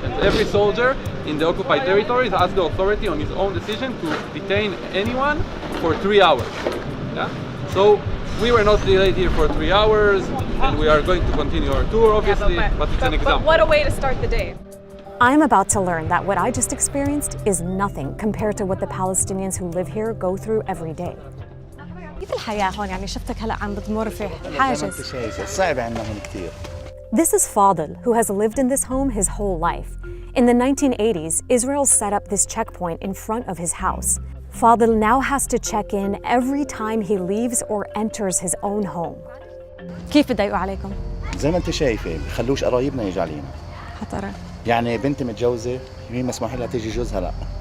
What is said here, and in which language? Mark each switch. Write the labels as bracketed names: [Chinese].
[English] And every soldier in the occupied territories has the authority on his own decision to detain anyone for 3 hours. Yeah? So we were not delayed here for 3 hours, and we are going to continue our tour, obviously, but it's an example. But what a way to start the day. I'm about to learn that what I just experienced is nothing compared to what the Palestinians who live here go through every day. [Arabic] كيف الحياة هون يعني شفتك هلا عم بتمر في حاجز. صعب عندنا هون كثير. [English] This is Fadil, who has lived in this home his whole life. In the 1980s, Israel set up this checkpoint in front of his house. Fadil now has to check in every time he leaves or enters his own home. [Arabic] كيف بضايقوا عليكم؟ زي ما انت شايفه بخلوش قرايبنا يجوا علينا. حترى. يعني بنتي متجوزه هي مسموح لها تيجي جوزها لا.